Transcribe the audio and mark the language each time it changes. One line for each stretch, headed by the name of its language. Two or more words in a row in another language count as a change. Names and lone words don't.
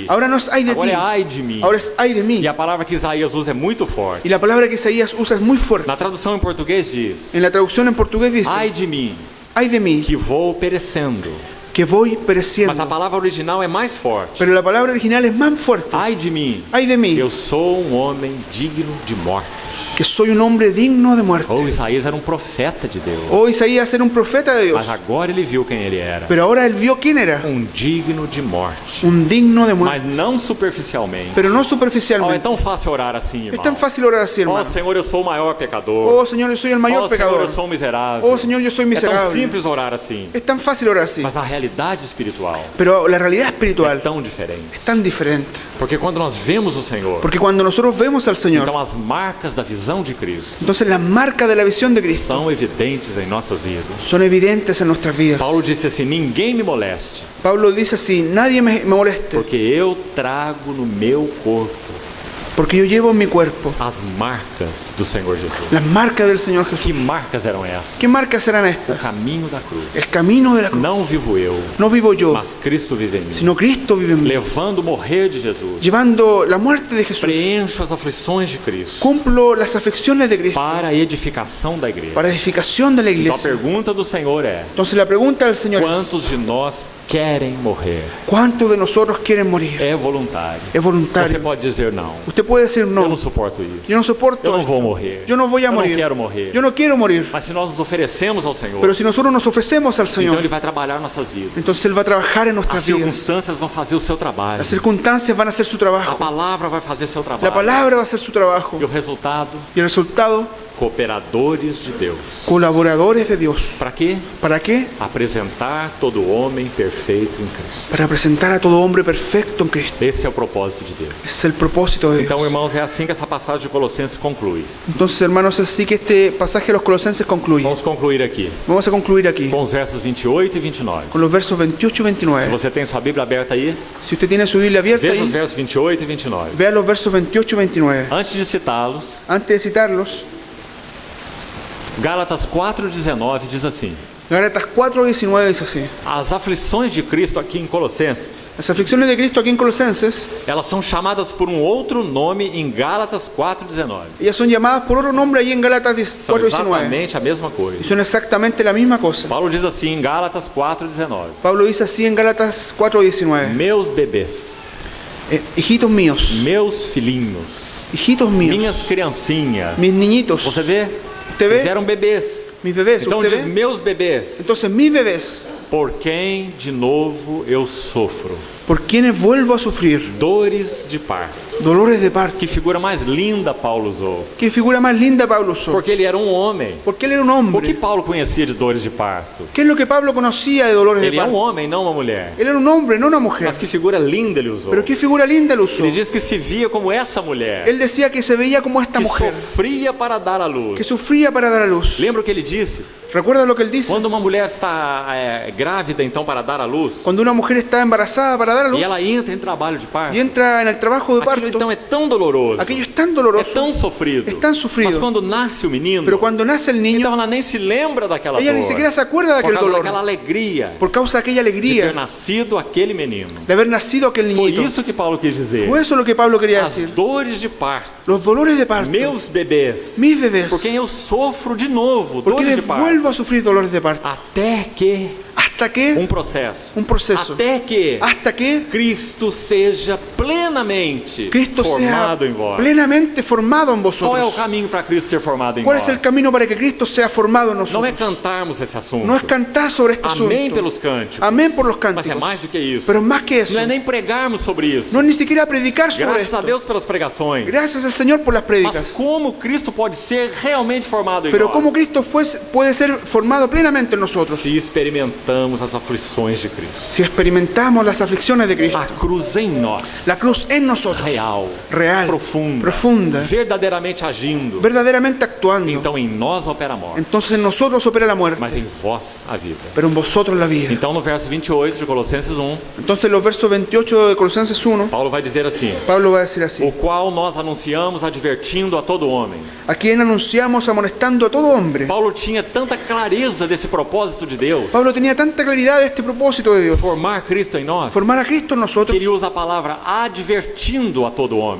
Spanish: Ahora no es ay de
Portuguese: Agora
Spanish: ti,
Portuguese: é ai de mim.
Spanish: ahora es ay de mí.
Portuguese: E a palavra que Isaías usa é muito forte.
Spanish: Y la palabra que Isaías usa es muy fuerte.
Portuguese: Na tradução em português diz,
Spanish: En la traducción en portugués dice,
Portuguese: ai de mim,
Spanish: ay de mí,
Portuguese: que vou perecendo.
Spanish: que voy
Portuguese: Mas a
Spanish: pereciendo.
Portuguese: palavra original é mais forte.
Spanish: Pero la palabra original es más fuerte.
Portuguese: Ai de mim,
Spanish: Ay de mí,
Portuguese: eu sou um homem digno de morte.
Spanish: que soy un hombre digno de muerte.
Portuguese: Ou Isaías era um profeta de Deus.
Spanish: Oh, Isaías era un profeta de Dios.
Portuguese: Mas agora ele viu quem ele era.
Spanish: Pero ahora él vio quién era.
Portuguese: Um digno de morte.
Spanish: Un digno de muerte.
Portuguese: Mas não superficialmente.
Spanish: Pero no
Portuguese: Oh, é
Spanish: superficialmente.
Portuguese: tão fácil orar assim,
Spanish: Es
Portuguese: irmão.
Spanish: tan fácil orar así, Oh, hermano.
Portuguese: Senhor, eu sou o maior pecador.
Spanish: Oh, Señor, yo soy el mayor
Portuguese: Oh, Senhor,
Spanish: pecador.
Portuguese: eu sou um miserável.
Spanish: Oh, Señor, yo soy
Portuguese: É tão
Spanish: miserable.
Portuguese: simples orar assim.
Spanish: Es tan fácil orar así.
Portuguese: Mas a realidade espiritual
Spanish: Pero la realidad
Portuguese: é
Spanish: espiritual
Portuguese: tão diferente.
Spanish: es tan diferente.
Portuguese: Porque quando nós vemos o Senhor,
Spanish: Porque cuando nosotros vemos al Señor,
Portuguese: então as marcas da visão de Cristo
Spanish: entonces las marcas de la visión de Cristo
Portuguese: são evidentes em nossas vidas.
Spanish: son evidentes en nuestras vidas.
Portuguese: Paulo disse assim: ninguém me moleste,
Spanish: Pablo dice así, nadie me moleste,
Portuguese: porque eu trago no meu corpo
Spanish: porque yo llevo en mi cuerpo
Portuguese: as marcas do Senhor Jesus.
Spanish: las marcas del Señor Jesús.
Portuguese: Que marcas eram essas?
Spanish: ¿Qué marcas serán
Portuguese: O
Spanish: estas?
Portuguese: caminho da cruz.
Spanish: El camino de la cruz.
Portuguese: Não vivo eu,
Spanish: No vivo yo,
Portuguese: mas Cristo vive em mim.
Spanish: sino Cristo vive en mí.
Portuguese: Levando o morrer de Jesus,
Spanish: Llevando la muerte de Jesús,
Portuguese: preencho as aflições de Cristo
Spanish: cumplo las aflicciones de Cristo
Portuguese: para a edificação da igreja.
Spanish: para edificación de la
Portuguese: Então a
Spanish: iglesia.
Portuguese: pergunta do Senhor é:
Spanish: Entonces la pregunta del Señor es,
Portuguese: quantos de nós querem morrer?
Spanish: ¿cuántos de nosotros quieren morir?
Portuguese: É voluntário.
Spanish: Es voluntario.
Portuguese: Você pode dizer não.
Spanish: Usted puede decir
Portuguese: Eu não
Spanish: no,
Portuguese: suporto isso.
Spanish: yo no soporto
Portuguese: Eu não
Spanish: esto.
Portuguese: vou morrer.
Spanish: Yo no voy a
Portuguese: Eu não
Spanish: morir.
Portuguese: quero morrer.
Spanish: Yo no quiero morir.
Portuguese: Mas se nós nos oferecemos ao Senhor,
Spanish: Pero si nosotros nos ofrecemos al
Portuguese: então
Spanish: Señor,
Portuguese: Ele vai trabalhar nossas vidas.
Spanish: entonces Él va a trabajar en
Portuguese: As
Spanish: nuestras vidas.
Portuguese: circunstâncias vão fazer o seu trabalho.
Spanish: Las circunstancias van a hacer su
Portuguese: A
Spanish: trabajo.
Portuguese: palavra vai fazer seu
Spanish: La
Portuguese: trabalho.
Spanish: palabra va a hacer su trabajo.
Portuguese: E o resultado,
Spanish: Y el resultado,
Portuguese: cooperadores de Deus.
Spanish: colaboradores de Dios.
Portuguese: Para quê?
Spanish: ¿Para qué?
Portuguese: Apresentar todo homem perfeito em Cristo.
Spanish: Para presentar a todo hombre perfecto en Cristo.
Portuguese: Esse é o propósito de Deus.
Spanish: Ese es el propósito de
Portuguese: Então,
Spanish: Dios.
Portuguese: irmãos, é assim que essa passagem de Colossenses conclui.
Spanish: Entonces, hermanos, así que este pasaje de los Colosenses concluye.
Portuguese: Vamos concluir aqui
Spanish: Vamos a concluir aquí
Portuguese: com os versos 28 e 29.
Spanish: con los versos 28 y
Portuguese: Se
Spanish: 29.
Portuguese: você tem sua Bíblia aberta aí,
Spanish: Si usted tiene su Biblia abierta
Portuguese: veja os
Spanish: ahí,
Portuguese: versos 28 e 29.
Spanish: vea los versos 28 y 29.
Portuguese: Antes de citá-los,
Spanish: Antes de citarlos,
Portuguese: Gálatas 4,19 diz assim:
Spanish: Gálatas 4:19 dice así.
Portuguese: as aflições de Cristo aqui em Colossenses,
Spanish: Las aflicciones de Cristo aquí en Colosenses,
Portuguese: elas são chamadas por um outro nome em Gálatas 4,19.
Spanish: ellas son llamadas por otro nombre ahí en Gálatas
Portuguese: São
Spanish: 4:19.
Portuguese: exatamente a mesma
Spanish: Y
Portuguese: coisa.
Spanish: son exactamente la misma cosa.
Portuguese: Paulo diz assim em Gálatas 4,19:
Spanish: Pablo dice así en Gálatas 4:19.
Portuguese: meus bebês,
Spanish: Hijitos míos,
Portuguese: meus filhinhos,
Spanish: hijitos míos,
Portuguese: minhas criancinhas.
Spanish: mis niñitos.
Portuguese: Você vê?
Spanish: ¿Usted
Portuguese: Eles
Spanish: ve?
Portuguese: eram bebês.
Spanish: Mis bebés,
Portuguese: Então
Spanish: ¿usted
Portuguese: diz
Spanish: ve?
Portuguese: meus bebês,
Spanish: Entonces mis bebés,
Portuguese: por quem de novo eu sofro.
Spanish: por quienes vuelvo a sufrir
Portuguese: dores de parto.
Spanish: dolores de parto.
Portuguese: Que figura mais linda Paulo usou.
Spanish: Qué figura más linda Pablo usó.
Portuguese: Porque ele era um homem.
Spanish: Porque él era un
Portuguese: O que
Spanish: hombre.
Portuguese: Paulo conhecia de dores de parto?
Spanish: ¿Qué es lo que Pablo conocía de dolores de
Portuguese: Ele é um
Spanish: parto?
Portuguese: homem, não uma mulher.
Spanish: Él era un hombre, no una mujer.
Portuguese: Mas que figura linda ele usou.
Spanish: Pero qué figura linda él usó.
Portuguese: Ele diz que se via como essa mulher,
Spanish: Él decía que se veía como esta
Portuguese: que
Spanish: mujer,
Portuguese: sofria para dar à luz.
Spanish: que sufría para dar a luz.
Portuguese: Lembra o que ele disse?
Spanish: ¿Recuerda lo que él dice?
Portuguese: Quando uma mulher está grávida, então, para dar à luz,
Spanish: Cuando una mujer está embarazada para dar a luz
Portuguese: e ela entra em trabalho de parto,
Spanish: y entra en el trabajo de
Portuguese: aquilo
Spanish: parto,
Portuguese: então é tão doloroso,
Spanish: aquello es tan
Portuguese: é
Spanish: doloroso,
Portuguese: tão sofrido.
Spanish: es tan
Portuguese: Mas
Spanish: sufrido.
Portuguese: quando nasce o menino,
Spanish: Pero cuando nace el niño,
Portuguese: então ela nem se lembra daquela
Spanish: ella
Portuguese: dor,
Spanish: ni siquiera se acuerda de
Portuguese: por
Spanish: aquel
Portuguese: causa
Spanish: dolor,
Portuguese: daquela alegria
Spanish: por causa de aquella
Portuguese: de ter
Spanish: alegría
Portuguese: nascido aquele menino.
Spanish: de haber nacido aquel
Portuguese: Foi
Spanish: niñito.
Portuguese: isso que Paulo quis dizer.
Spanish: Fue eso lo que Pablo quería
Portuguese: As
Spanish: decir.
Portuguese: dores de parto,
Spanish: Los dolores de parto,
Portuguese: meus bebês,
Spanish: mis bebés,
Portuguese: por quem eu sofro de novo,
Spanish: porque
Portuguese: dores de
Spanish: les
Portuguese: parto,
Spanish: vuelvo a sufrir dolores de parto.
Portuguese: até que
Spanish: Hasta que,
Portuguese: processo,
Spanish: un proceso,
Portuguese: até que
Spanish: hasta que
Portuguese: Cristo seja plenamente
Spanish: Cristo sea
Portuguese: formado em vós.
Spanish: plenamente formado en
Portuguese: Qual é o
Spanish: vosotros.
Portuguese: caminho para Cristo ser formado em
Spanish: ¿Cuál
Portuguese: nós?
Spanish: es el camino para que Cristo sea formado en
Portuguese: Não é
Spanish: nosotros?
Portuguese: cantarmos esse assunto.
Spanish: No es cantar sobre este
Portuguese: Amém
Spanish: asunto.
Portuguese: pelos cânticos.
Spanish: Amén por los
Portuguese: Mas é
Spanish: cánticos.
Portuguese: mais do que isso.
Spanish: Pero más que eso,
Portuguese: Não é nem pregarmos sobre isso.
Spanish: no es ni siquiera predicar sobre
Portuguese: Graças a
Spanish: esto.
Portuguese: Deus pelas pregações.
Spanish: Gracias al Señor por las
Portuguese: Mas
Spanish: prédicas.
Portuguese: como Cristo pode ser realmente formado em
Spanish: Pero
Portuguese: nós?
Spanish: cómo Cristo puede ser formado plenamente en nosotros
Portuguese: Se experimentamos as aflições de Cristo.
Spanish: si experimentamos las aflicciones de Cristo.
Portuguese: A cruz em nós.
Spanish: La cruz en nosotros,
Portuguese: Real.
Spanish: real,
Portuguese: Profunda.
Spanish: profunda,
Portuguese: Verdadeiramente agindo.
Spanish: verdaderamente actuando.
Portuguese: Então em nós opera a morte.
Spanish: Entonces en nosotros opera la muerte,
Portuguese: Mas em vós a vida.
Spanish: pero en vosotros la vida.
Portuguese: Então no verso 28 de Colossenses 1,
Spanish: Entonces los versos 28 de Colosenses 1,
Portuguese: Paulo vai dizer assim:
Spanish: Pablo va a decir así:
Portuguese: o qual nós anunciamos advertindo a todo homem.
Spanish: a quien anunciamos amonestando a todo hombre.
Portuguese: Paulo tinha tanta clareza desse propósito de Deus,
Spanish: Pablo tenía tanta claridad de este propósito de Dios,
Portuguese: formar Cristo em nós,
Spanish: formar a Cristo en
Portuguese: que
Spanish: nosotros,
Portuguese: ele usa a palavra advertindo a todo homem,